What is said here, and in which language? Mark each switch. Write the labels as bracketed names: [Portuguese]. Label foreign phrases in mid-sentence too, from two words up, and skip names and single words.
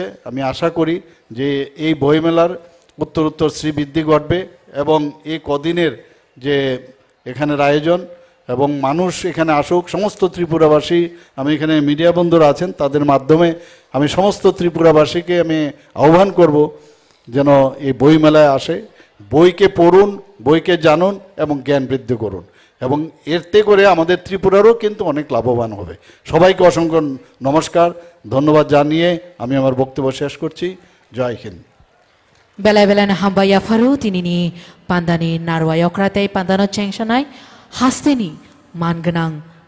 [Bangla] আমি আশা করি যে এই বইমেলার উত্তরোত্তর শ্রীবৃদ্ধি ঘটবে এবং এই কদিনের যে এখানের আয়োজন এবং মানুষ এখানে আসুক, সমস্ত ত্রিপুরাবাসী, আমি এখানে মিডিয়া বন্ধুরা আছেন তাদের মাধ্যমে আমি সমস্ত ত্রিপুরাবাসীকে আমি আহ্বান করব যেন এই বইমেলায় আসে বইকে পড়ুন, বইকে জানুন এবং জ্ঞান বৃদ্ধি করুন, এবং এতে করে আমাদের ত্রিপুরারও কিন্তু অনেক লাভবান হবে। সবাইকে অসংখ্য নমস্কার, ধন্যবাদ জানিয়ে আমি আমার বক্তব্য শেষ করছি। জয় হিন্দ। [Kok Borok] Bela-bela na hambaya faru tinini pandani narwayokrate pandano chengsanai hasteni manganang